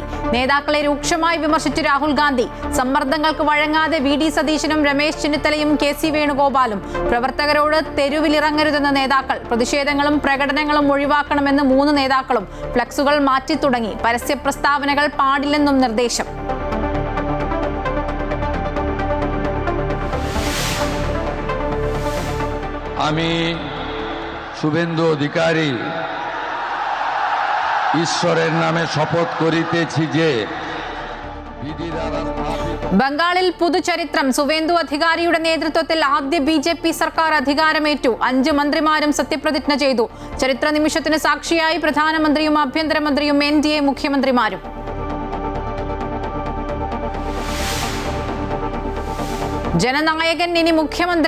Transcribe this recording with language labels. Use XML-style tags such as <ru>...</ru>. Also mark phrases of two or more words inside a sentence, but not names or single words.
<ml>നേതാക്കളെ രൂക്ഷമായി വിമർശിച്ചു രാഹുൽ ഗാന്ധി. സമ്മർദ്ദങ്ങൾക്ക് വഴങ്ങാതെ വി.ഡി. സതീശനും രമേശ് ചെന്നിത്തലയും കെ.സി. വേണുഗോപാലും. പ്രവർത്തകരോട് തെരുവിലിറങ്ങരുതെന്ന നേതാക്കൾ. പ്രതിഷേധങ്ങളും പ്രകടനങ്ങളും ഒഴിവാക്കണമെന്ന് 3 നേതാക്കളും. ഫ്ലക്സുകൾ മാറ്റി തുടങ്ങി. പരസ്യ പ്രസ്താവനകൾ പാടില്ലെന്നും നിർദ്ദേശം.</ml> <bn>আমি শুভেন্দু অধিকারী ঈশ্বরের নামে শপথ করিতেছি যে</bn> <ml>ബംഗാളിൽ പുതുചരിത്രം. സുവേന്ദു അധികാരിയുടെ നേതൃത്വത്തിൽ ആദ്യ ബി.ജെ.പി. സർക്കാർ അധികാരമേറ്റു. 5 മന്ത്രിമാരും സത്യപ്രതിജ്ഞ ചെയ്തു. ചരിത്ര നിമിഷത്തിന് സാക്ഷിയായി പ്രധാനമന്ത്രിയും ആഭ്യന്തരമന്ത്രിയും എൻ.ഡി.എ മുഖ്യമന്ത്രിമാരും. ജനനായകൻ ഇനി മുഖ്യമന്ത്രി.</ml>